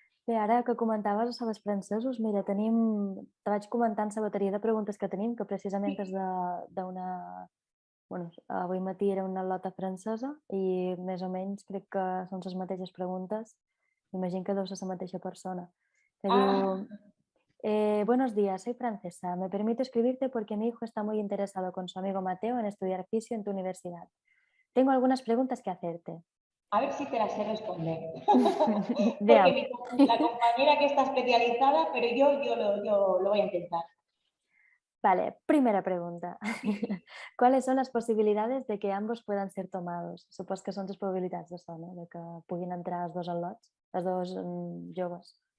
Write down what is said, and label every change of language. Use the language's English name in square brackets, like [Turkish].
[Catalan] Bé, ara que comentaves sobre els francesos, mira, te vaig comentant la bateria de preguntes que tenim, que precisament és d'una... Avui matí era una lota francesa i més o menys crec que són les mateixes preguntes. Imagino que deu ser la mateixa persona. Que diu, [Spanish] buenos días, soy francesa. Me permito escribirte porque mi hijo está muy interesado con su amigo Mateo en estudiar fisio en tu universidad. Tengo algunas preguntas que hacerte. A ver si te las sé responder. Porque la compañera que está especializada, pero yo lo voy a intentar. Vale, primera pregunta. ¿Cuáles son las posibilidades de que ambos puedan ser tomados? [Catalan] Supos que són les probabilitats d'això, no? De que puguin entrar els dos al·lots, els dos joves.